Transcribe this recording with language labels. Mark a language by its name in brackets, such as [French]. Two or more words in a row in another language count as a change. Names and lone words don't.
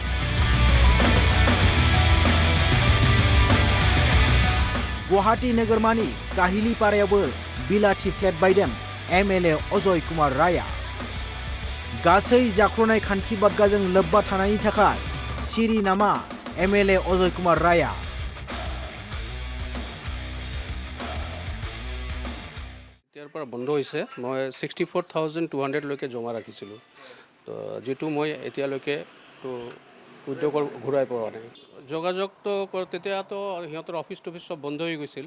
[Bodo] गुवाहाटी नोगोरमानि काहिलीपारायावबो बिलाथि फ्लेट बायदों MLA अजय कुमार रायआ। गासै जाख्ल'नाय खान्थि बादगाजों लोब्बा थानायनि थाखाय सिरि नामा MLA अजय कुमार रायआ? [Assamese] এতিয়াৰ পৰা বন্ধ হৈছে। মই 64,200 লৈকে জমা ৰাখিছিলোঁ, তো যিটো মই এতিয়ালৈকে তো উদ্যোগৰ ঘূৰাই পোৱা নাই। যোগাযোগটো তেতিয়াতো সিহঁতৰ অফিচ টফিচ চব বন্ধ হৈ গৈছিল।